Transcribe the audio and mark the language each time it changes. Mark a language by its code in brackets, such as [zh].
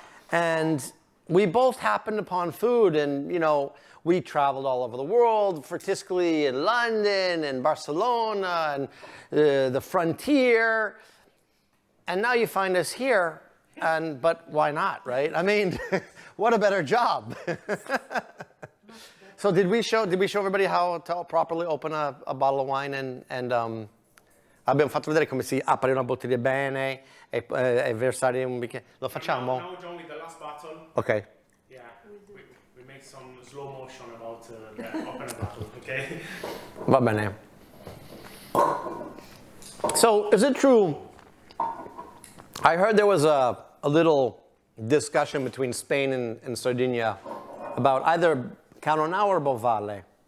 [en] And we both happened upon food, and we traveled all over the world for Tiscali in London and Barcelona and the frontier. And now you find us here, but why not, right? I mean, what a better job. So did we show everybody how to properly open a bottle of wine and [it] abbiamo fatto vedere come si apre una bottiglia bene e versare un bicchiere. Lo facciamo? [en] Now John with the last bottle. Okay. Yeah, we make some slow motion about the open bottle, okay? [it] Va bene. [en] So is it true? I heard there was a little discussion between Spain and Sardinia about either Canonau or Bovale.